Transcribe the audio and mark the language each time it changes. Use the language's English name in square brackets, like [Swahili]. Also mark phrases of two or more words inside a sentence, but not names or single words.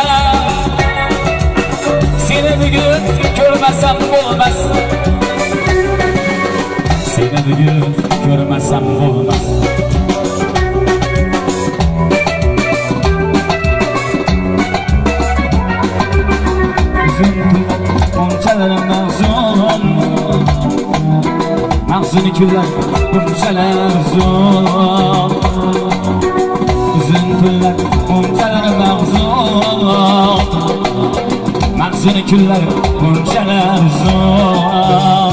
[Turkish] Seni bugün görmesem olmaz. Seni bugün görmesem olmaz. [Uzbek] Uzun bunchalar mahzun, mahzun kunlar bunchalar uzun. Uzun kunlar bunchalar mahzun, mahzun kunlar bunchalar uzun.